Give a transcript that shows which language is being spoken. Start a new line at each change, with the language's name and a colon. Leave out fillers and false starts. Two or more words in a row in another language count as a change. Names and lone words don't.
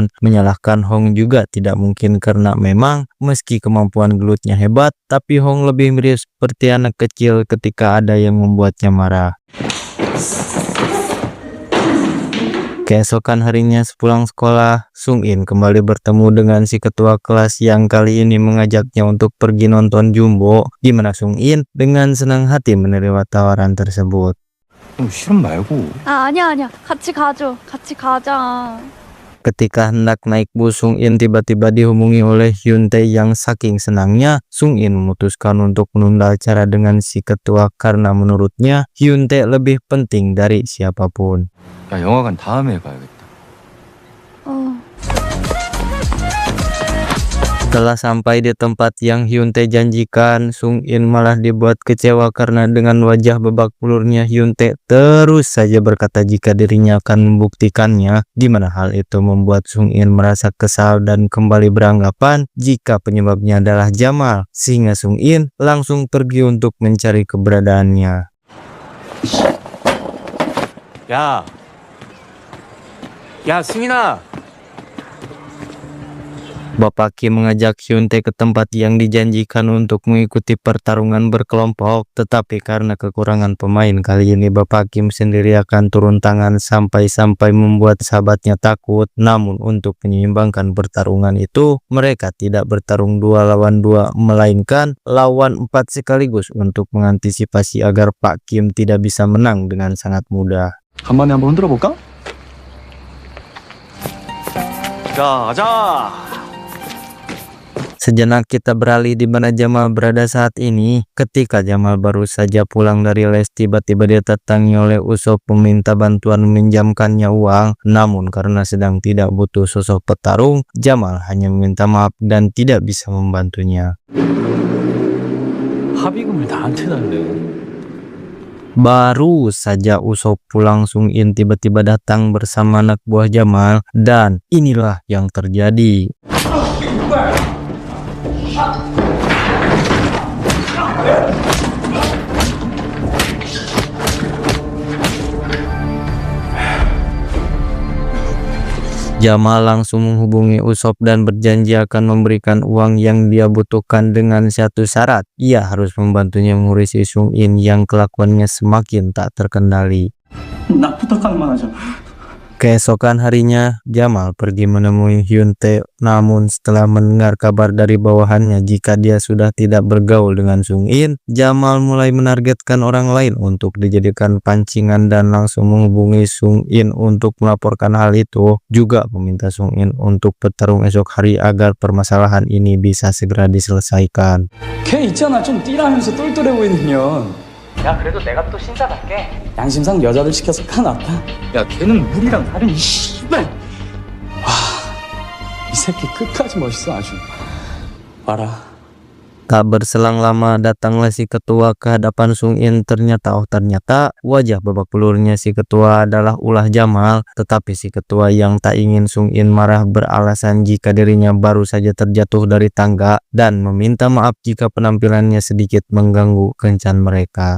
Indonesian: Menyalahkan Hong juga tidak mungkin karena memang meski kemampuan gelutnya hebat, tapi Hong lebih mirip seperti anak kecil ketika ada yang membuatnya marah. Keesokan harinya sepulang sekolah, Sung In kembali bertemu dengan si ketua kelas yang kali ini mengajaknya untuk pergi nonton Jumbo, di mana Sung In dengan senang hati menerima tawaran tersebut.
Korean: 실험 말고. 아, 아니야. 같이 가자.
Indonesian: Ketika hendak naik bus, Sung In tiba-tiba dihubungi oleh Hyun Tae yang saking senangnya, Sung In memutuskan untuk menunda acara dengan si ketua karena menurutnya Hyun Tae lebih penting dari siapapun.
Korean: 야, 영화관 다음에 가야겠다.
Indonesian: Setelah sampai di tempat yang Hyun Tae janjikan, Sung In malah dibuat kecewa karena dengan wajah babak belurnya Hyun Tae terus saja berkata jika dirinya akan membuktikannya, di mana hal itu membuat Sung In merasa kesal dan kembali beranggapan jika penyebabnya adalah Jamal, sehingga Sung In langsung pergi untuk mencari keberadaannya.
Korean: 야, 승인아.
Indonesian: Bapak Kim mengajak Hyun Tae ke tempat yang dijanjikan untuk mengikuti pertarungan berkelompok, tetapi karena kekurangan pemain kali ini Bapak Kim sendiri akan turun tangan sampai-sampai membuat sahabatnya takut. Namun untuk menyeimbangkan pertarungan itu, mereka tidak bertarung 2 lawan 2, melainkan lawan 4 sekaligus untuk mengantisipasi agar Pak Kim tidak bisa menang dengan sangat mudah.
Korean: 간만에 한번 흔들어 볼까? 자, 가자.
Indonesian: Sejenak kita beralih di mana Jamal berada saat ini. Ketika Jamal baru saja pulang dari les, tiba-tiba dia datangi oleh Usop meminta bantuan meminjamkannya uang. Namun karena sedang tidak butuh sosok petarung, Jamal hanya meminta maaf dan tidak bisa membantunya.
Korean: 합의금을 나한테 달래.
Indonesian: Baru saja Usop pulang, Sung In tiba-tiba datang bersama anak buah Jamal dan inilah yang terjadi. Jamal langsung menghubungi Usop dan berjanji akan memberikan uang yang dia butuhkan dengan satu syarat. Ia harus membantunya mengurus Sung In yang kelakuannya semakin tak terkendali.
Korean: 나 부탁하기만 하자.
Indonesian: Keesokan harinya, Jamal pergi menemui Hyun Tae, namun setelah mendengar kabar dari bawahannya jika dia sudah tidak bergaul dengan Sung In, Jamal mulai menargetkan orang lain untuk dijadikan pancingan dan langsung menghubungi Sung In untuk melaporkan hal itu, juga meminta Sung In untuk bertarung esok hari agar permasalahan ini bisa segera diselesaikan.
Korean: 걔 있잖아 좀 띠라면서 똘똘해 보이는 년. 야, 그래도 내가 또 신사답게. 양심상 여자들 시켜서 까놨다. 야, 걔는 물이랑 다른 이 씨발. 이 새끼 끝까지 멋있어 아주. 와라.
Indonesian: Tak berselang lama datanglah si ketua ke hadapan Sung In. Ternyata wajah babak belurnya si ketua adalah ulah Jamal. Tetapi si ketua yang tak ingin Sung In marah beralasan jika dirinya baru saja terjatuh dari tangga dan meminta maaf jika penampilannya sedikit mengganggu kencan mereka.